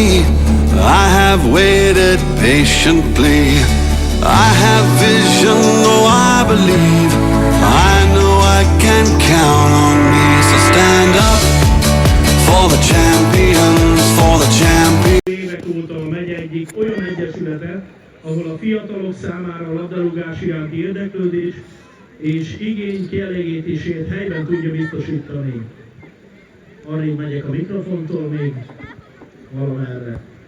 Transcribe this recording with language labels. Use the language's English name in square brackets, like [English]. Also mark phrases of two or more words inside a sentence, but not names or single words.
[English] I have waited patiently. I have vision, oh I believe. I know I can count on me. So stand up for the champions, for the champions. [Hungarian] Évek óta a megye egyik olyan egyesülete, ahol a fiatalok számára a labdarúgás iránti érdeklődés és igény kielégítését helyben tudja biztosítani. Arrébb megyek a mikrofontól még valamerre.